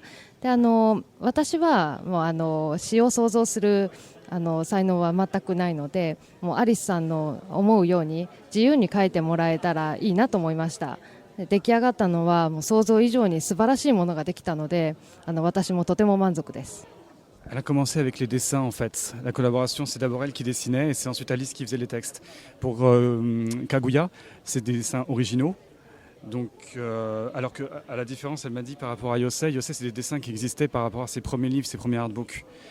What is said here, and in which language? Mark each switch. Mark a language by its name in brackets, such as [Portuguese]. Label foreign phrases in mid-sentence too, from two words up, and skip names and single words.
[Japanese] で私はもう詩を想像する才能は全くないのでもうアリスさんの思うように自由に書いてもらえたらいいなと思いました。出来上がったのはもう想像以上に素晴らしいものができたので私もとても満足です。 [French] Elle a commencé avec les dessins en fait. La collaboration, c'est d'abord elle qui dessinait et c'est ensuite Alice qui faisait les textes. Pour Kaguya, c'est des dessins originaux. Donc, alors qu'à la différence, elle m'a dit par rapport à Yosei, c'est des dessins qui existaient par rapport à ses premiers livres, ses premiers artbooks.